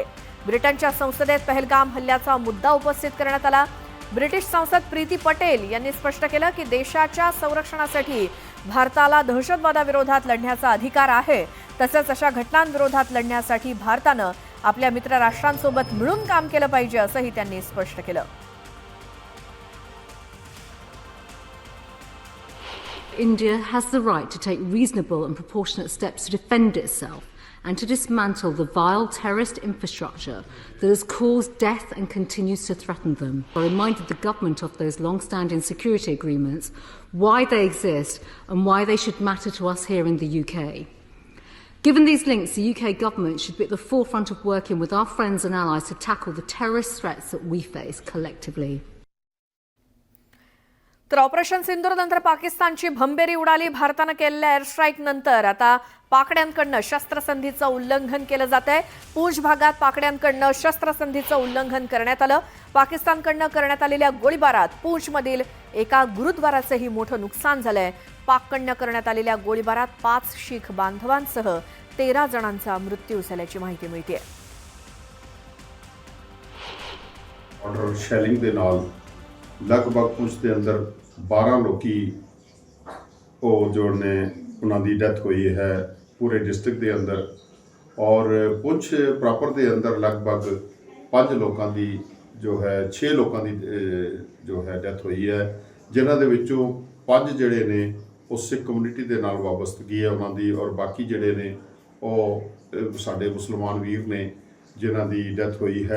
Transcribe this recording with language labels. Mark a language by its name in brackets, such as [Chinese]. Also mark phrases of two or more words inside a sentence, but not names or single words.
[Marathi] ब्रिटनच्या संसदेत पहलगाम हल्ल्याचा मुद्दा उपस्थित करण्यात आला. ब्रिटिश संसद प्रीती पटेल यांनी स्पष्ट केलं की देशाच्या संरक्षणासाठी भारताला दहशतवादाविरोधात लढण्याचा अधिकार आहे. तसंच अशा घटनांविरोधात लढण्यासाठी भारतानं आपल्या मित्र राष्ट्रांसोबत मिळून काम केलं पाहिजे असंही त्यांनी स्पष्ट केलं. [English] India has the right to take reasonable and proportionate steps to defend itself and to dismantle the vile terrorist infrastructure that has caused death and continues to threaten them. I reminded the government of those long-standing security agreements, why they exist and why they should matter to us here in the UK. Given these links, the UK government should be at the forefront of working with our friends and allies to tackle the terrorist threats that we face collectively. [Marathi] तर ऑपरेशन सिंदूर नंतर पाकिस्तानची भंबेरी उडाली. भारतानं केलेल्या एअर स्ट्राईक नंतर आता पाकड्यांकडनं शस्त्रसंधीचं उल्लंघन केलं जात आहे. पूंछ भागात पाकड्यांकडनं शस्त्रसंधीचं उल्लंघन करण्यात आलं. पाकिस्तानकडनं करण्यात आलेल्या गोळीबारात पूंछमधील एका गुरुद्वाराचंही मोठं नुकसान झालंय. पाककडनं करण्यात आलेल्या गोळीबारात 5 शीख बांधवांसह 13 जणांचा मृत्यू झाल्याची माहिती मिळते. [English] order shelling [Punjabi] ਦੇ ਨਾਲ ਲਗਭਗ ਪੁੰਛ ਦੇ ਅੰਦਰ 12 ਲੋਕੀ ਉਹ ਜੋ ਨੇ ਉਹਨਾਂ ਦੀ ਡੈਥ ਹੋਈ ਹੈ ਪੂਰੇ ਡਿਸਟ੍ਰਿਕਟ ਦੇ ਅੰਦਰ ਔਰ ਪੁੰਛ ਪ੍ਰੋਪਰ ਦੇ ਅੰਦਰ ਲਗਭਗ 5 ਲੋਕਾਂ ਦੀ ਜੋ ਹੈ 6 ਲੋਕਾਂ ਦੀ ਜੋ ਹੈ ਡੈਥ ਹੋਈ ਹੈ, ਜਿਨ੍ਹਾਂ ਦੇ ਵਿੱਚੋਂ 5 ਜਿਹੜੇ ਨੇ ਉਹ ਸਿੱਖ ਕਮਿਊਨਿਟੀ ਦੇ ਨਾਲ ਵਾਬਸਤਗੀ ਹੈ ਉਹਨਾਂ ਦੀ ਔਰ ਬਾਕੀ ਜਿਹੜੇ ਨੇ ਉਹ ਸਾਡੇ ਮੁਸਲਮਾਨ ਵੀਰ ਨੇ ਜਿਨ੍ਹਾਂ ਦੀ ਡੈਥ ਹੋਈ ਹੈ।